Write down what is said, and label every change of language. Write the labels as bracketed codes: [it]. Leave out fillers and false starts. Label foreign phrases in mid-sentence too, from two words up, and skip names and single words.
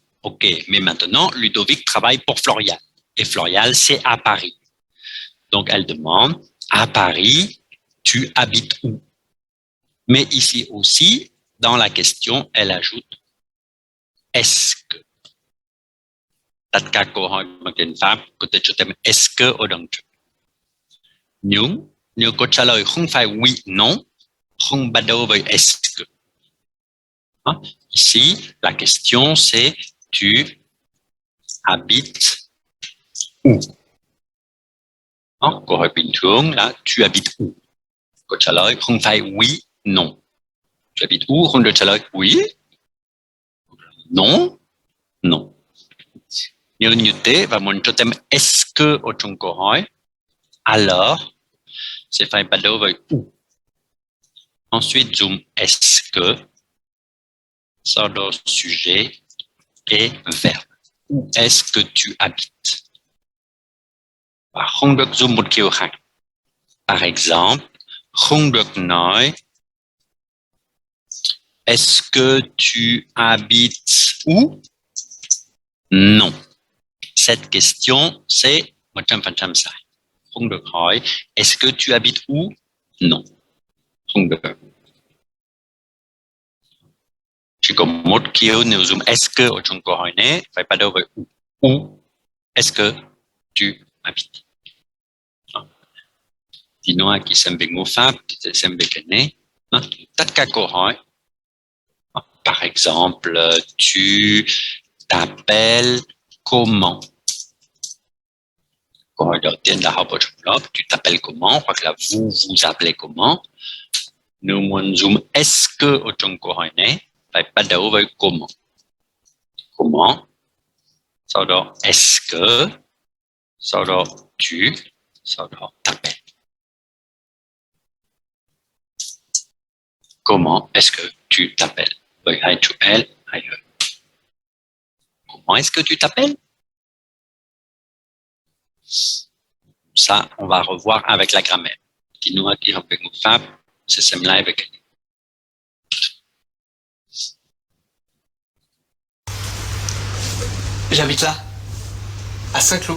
[fr] OK, mais maintenant, Ludovic travaille pour Florial. Et Florial, c'est à Paris. Donc, elle demande, à Paris, tu habites où? Mais ici aussi, dans la question, elle ajoute, est-ce que? [vi] Tất cả câu hỏi bằng tiếng Pháp có thể cho thêm [fr] est-ce que [vi] ở đằng trước. Nếu câu trả lời không phải [fr] oui, non, [vi] không bắt đầu với [fr] est-ce que. Ici, la question c'est tu habites où? [vi] Câu hỏi bình thường là [fr] tu habites où? [vi] Câu trả lời không phải [fr] oui, non. Tu habites où? [vi] Không được trả lời [fr] oui, non, non. [vi] Nếu như thế và muốn cho thêm [fr] est-ce que [vi] ở trong câu hỏi, alors sẽ phải bắt đầu với où. [fr] Ensuite, dùng est-ce que, [vi] sau đó [fr] sujet et verbe. Où est-ce que tu habites? [vi] Và không được dùng một kiểu khác. [fr] Par exemple, [vi] không được nói [fr] est-ce que tu habites où? Non. Cette question, c'est 100% sai. [vi] Không được hỏi [fr] est-ce que tu habites où? Non. [vi] Không được. Chỉ có một kiểu nếu dùng [fr] est-ce que [vi] ở trong câu hỏi này phải bắt đầu với où. [fr] Où est-ce que tu habites? [vi] Thì nói qui xem về ngữ pháp thì xem về cái này. Tất cả câu hỏi. [fr] Par exemple, tu t'appelles comment? [vi] Câu hỏi đầu tiên là học ở trong lớp, [fr] tu t'appelles comment? [vi] Hoặc là [fr] vous vous appelez comment? [vi] Nếu muốn dùng [fr] est-ce que [vi] ở trong câu hỏi này, phải bắt đầu với comment. [fr] Comment? [vi] Sau đó [fr] est-ce que? [vi] Sau đó tu? Sau đó t'appelles. [fr] Comment est-ce que tu t'appelles? [vi] Với hai chữ L, hai E. [fr] Comment est-ce que tu t'appelles? Ça, on va revoir avec la grammaire. [pt] Continua aqui [fr] avec Fab, c'est similaire avec. J'habite là, à Saint-Cloud.